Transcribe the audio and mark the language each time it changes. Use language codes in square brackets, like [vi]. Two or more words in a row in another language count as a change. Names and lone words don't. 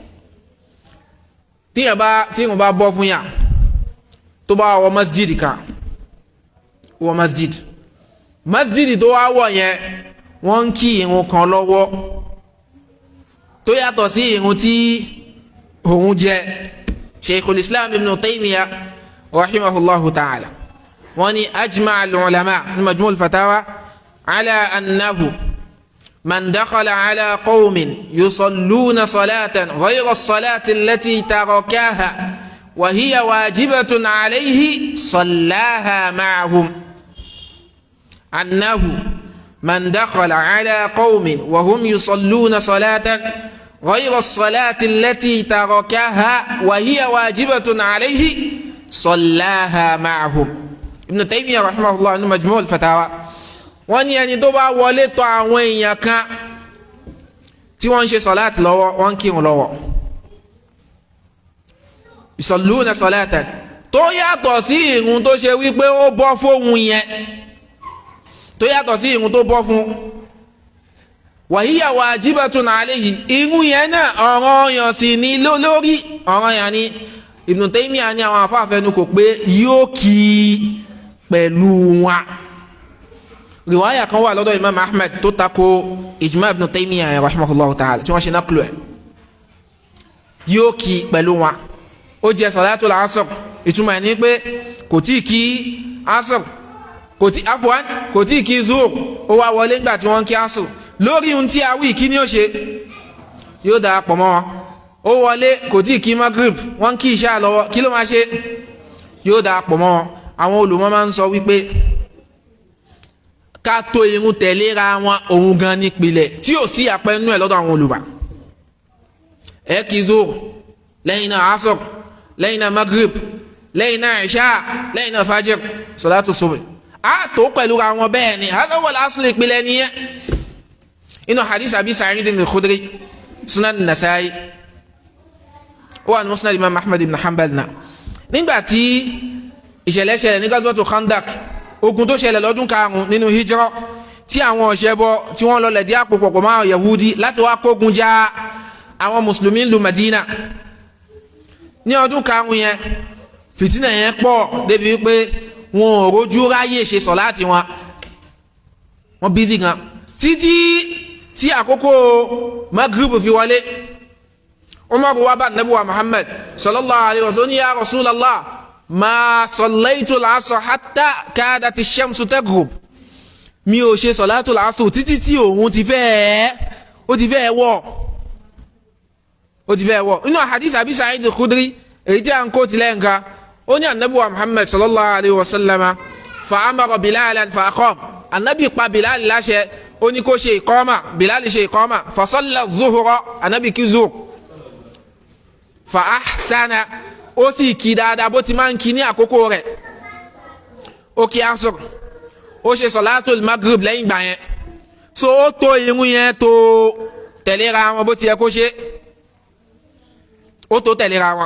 [yo] tíyẹn bá bọ́ fún yà tó bá wọ masjid kan wọ masjid tó wá wọ̀ yẹn wọ́n ń kí irun kan lọ́wọ́ tó yàtọ̀ sí irun tí òun jẹ Sheikhul Islam Ibn Taymiyyah [ar] رحمه الله تعالى [yo] wọ́n ní [ar] أجمع العلماء [yo] ní Majmu' al-Fatawa [ar] على أنه من دخل على قوم يصلون صلاة غير الصلاة التي تركها وهي واجبة عليه صلاها معهم أنه من دخل على قوم وهم يصلون صلاة غير الصلاة التي تركها وهي واجبة عليه صلاها معهم Ibn Taymiyyah [yo] rahimahullah ní Majmu' al-Fatawa wọ́n ní ẹni tó bá wọlé tọ̀ àwọn èèyàn kan tí wọ́n ń ṣe sọ̀láàtì lọ́wọ́ wọ́n ń kírun lọ́wọ́ [ar] يصلون صلاة [yo] tó yàtọ̀ sí ìrun tó ṣe wípé ó bọ́ fóun yẹn tó yàtọ̀ sí ìrun tó bọ́ fún wàhíyà [ar] واجبة عليه [yo] irun yẹn náà ọ̀ranyàn sì ní lórí ọ̀ranyàn ni Ibn Taymiyyah ní àwọn afáfẹ́nu kò pé yóò kí pẹ̀lú wọn riwaya kan wà lọ́dọ̀ Imam Ahmad tó tako ijma Ibn Taymiyyah [ar] رحمه الله تعالى [yo] tí wọ́n ṣe náklù ẹ̀ yóò kí pẹ̀lú wọn ó jẹ́ [ar] صلاة العصر [yo] ìtumọ̀ ní pé kò tí kí asr kò tí kí zuhr ó wá wọlé nígbà tí wọ́n kí asr lórí ohun tí a wí kí ni ó ṣe yóò darapọ̀ mọ́ wọn ó wọlé kò tí kí maghrib wọ́n kí ìṣá lọ́wọ́ kí ló máa ṣe yóò darapọ̀ mọ́ wọn àwọn olùmọ̀ máa ń sọ wípé ká tó irun tẹ̀léra wọn òun gan nípìlẹ̀ tí ò sí àpẹnú ẹ̀ lọ́dọ̀ àwọn olùmọ̀. ẹ kí zuhr lẹ́yìn náà asr lẹ́yìn náà maghrib lẹ́yìn náà isha lẹ́yìn náà fajr [ar] صلاة الصبح [yo] a tó pẹ̀lú ra wọn bẹ́ẹ̀ ni [ar] هذا والأصل [yo] ìpìlẹ̀ nìyẹn. inú hadith Abi Sa'id al-Khudri sunan Nasa'i wà ní musnad Imam Ahmad ibn Hanbal náà nígbà tí ìṣẹ̀lẹ̀ ṣẹlẹ̀ ní [ar] غزوة الخندق [yo] ogun tó ṣẹlẹ̀ lọ́dún karùn-ún nínú hijra tí àwọn ọ̀ṣẹ́bọ tí wọ́n lọlẹ̀ dí àpò pọ̀ máa Yahudi láti wá kógun já àwọn mùsùlùmí lu Madina ní ọdún karùn-ún yẹn fìtínà yẹn pọ̀ débi wípé wọn ò rójú ráyè ṣe sọ̀láàtì wọn bízì gan títí tí àkókò Maghrib fi wọlé. Umar wa bá Nabi wa Muhammad [ar] صلى الله عليه وسلم يا رسول الله ما صليت العصر حتى كادت الشمس تغرب [yo] mi ò ṣe [ar] صلاة العصر [yo] títí tí òun ti fẹ́ wọ̀ inú hadith Abi Sa'id al-Khudri èyí tí a ń kó tilẹ̀ nǹkan ó ní Nabi wa Muhammad [ar] صلى الله عليه و سلم فأمر بلالا فأقام النبي [yo] pa Bilal láṣẹ ó ní kó ṣe iqama Bilal ṣe iqama [ar] فصلى الظهر النبي [yo] kí zuhr [ar] فأحسن [yo] ó sì kí dáadáa bó ti máa ń kí ní àkókò rẹ̀ ó kí asr ó ṣe salatul maghrib lẹ́yìn ìgbà yẹn so ó tó irun yẹn tó tẹ̀léra wọn bó ti yẹ kó ṣe ó tó tẹ̀léra wọn.